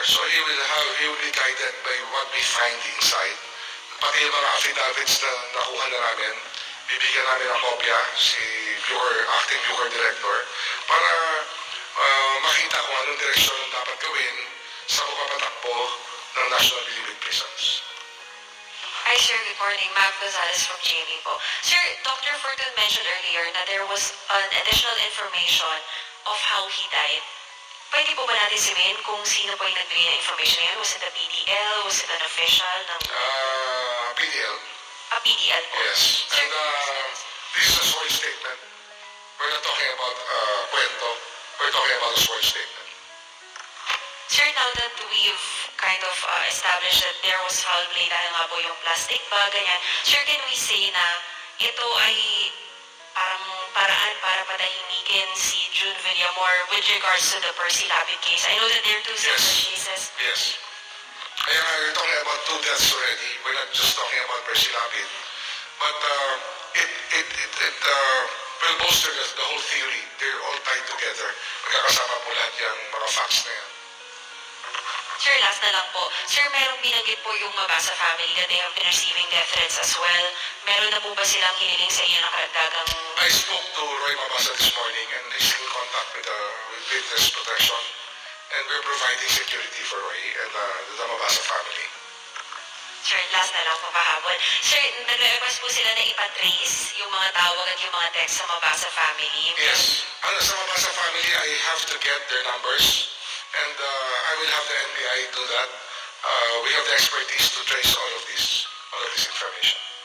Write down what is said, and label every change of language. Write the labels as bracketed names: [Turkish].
[English] So he will be guided by what we find inside. [Filipino] Pati yung mga affidavits na nakuha na namin, bibigyan namin ng kopya si acting Bureau director para makita kung anong direksyon ang dapat gawin sa pagpapatakbo ng National Bilibid Prisons. [English] Hi, sir. Good morning. Ma'am Gonzalez from GMA po. Sir, Dr. Furton mentioned earlier na there was an additional information of how he died. [Filipino] Pwede po ba natin sabihin kung sino po yung nagbigay ng information na yun? [English] Was it a PDL? Was it an official? PDL. A PDL po. Yes. Sir, And this is a sworn statement. We're not talking about kwento. We're talking about a sworn statement. sir, now that we've kind of established that there was foul play [Filipino] dahil nga po yung plastic bag, ganyan, [English] sir, can we say [Filipino] na ito ay parang paraan para patahimikin si [English] June Villamor with regards to the Percy Lapid case? I know that there are two separate cases. Yes. [Filipino] Kaya nga, [English] we're talking about two deaths already. We're not just talking about Percy Lapid. But it will bolster the whole theory. They're all tied together. [Filipino] Magkakasama po lahat yung mga facts na yan. Sir, last na lang po. [English] Sir, [Filipino] merong binanggit po yung [English] Mabasa family that they have been receiving death threats as well. [Filipino] Meron na po ba silang hiniling sa inyo ng karagdagang... [English] I spoke to Roy Mabasa this morning and he's in contact with witness protection. And we're providing security for Roy and the Mabasa family. [Filipino] Sir, last na lang po pahabol. Sir, nag-request po sila na ipatrace yung mga tawag at yung mga text sa Mabasa family. [English] Yes. Sa Mabasa family, I have to get their numbers. And I will have the NBI do that. We have the expertise to trace all of this information.